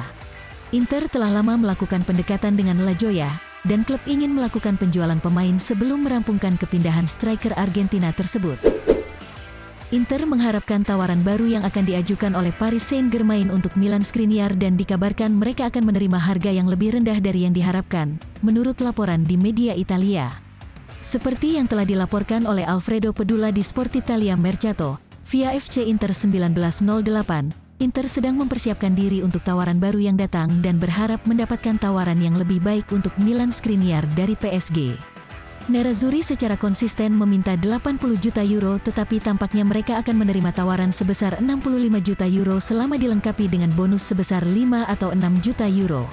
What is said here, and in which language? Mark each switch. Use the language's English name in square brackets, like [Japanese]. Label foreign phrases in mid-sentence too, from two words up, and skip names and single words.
[Indonesian] Inter telah lama melakukan pendekatan dengan La Joya, dan klub ingin melakukan penjualan pemain sebelum merampungkan kepindahan striker Argentina tersebut. Inter mengharapkan tawaran baru yang akan diajukan oleh Paris Saint-Germain untuk Milan Skriniar dan dikabarkan mereka akan menerima harga yang lebih rendah dari yang diharapkan, menurut laporan di media Italia. Seperti yang telah dilaporkan oleh Alfredo Pedula di Sport Italia Mercato, via FC Inter 1908, Inter sedang mempersiapkan diri untuk tawaran baru yang datang dan berharap mendapatkan tawaran yang lebih baik untuk Milan Skriniar dari PSG. Nerazzurri secara konsisten meminta 80 juta euro tetapi tampaknya mereka akan menerima tawaran sebesar 65 juta euro selama dilengkapi dengan bonus sebesar 5 atau 6 juta euro.